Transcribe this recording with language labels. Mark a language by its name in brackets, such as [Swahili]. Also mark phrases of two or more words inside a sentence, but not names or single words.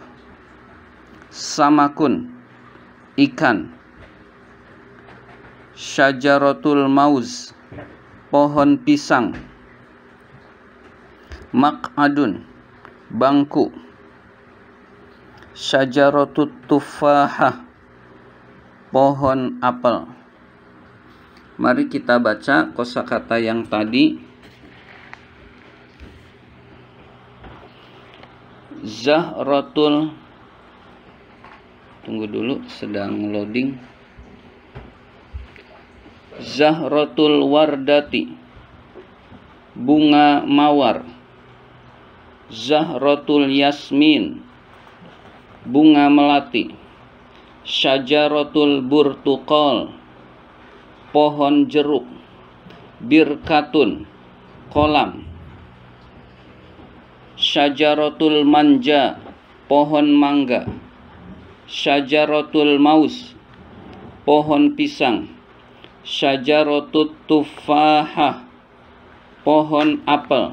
[Indonesian] Samakun, ikan. [Arabic] شجرة الموز, [Indonesian] pohon pisang. Maq'adun, bangku. [Arabic] شجرة التفاحة, [Indonesian] pohon apel. Mari kita baca kosakata yang tadi. Zahratul, tunggu dulu, sedang loading. [Arabic] زهرة الوردة, [Indonesian] bunga mawar. [Arabic] زهرة الياسمين, [Indonesian] bunga melati. [Arabic] شجرة البرتقال, [Indonesian] pohon jeruk. Birkatun, kolam. [Arabic] شجرة المانجا, [Indonesian] pohon mangga. [Arabic] شجرة الموز, [Indonesian] pohon pisang. [Arabic] شجرة التفاحة, [Indonesian] pohon apel.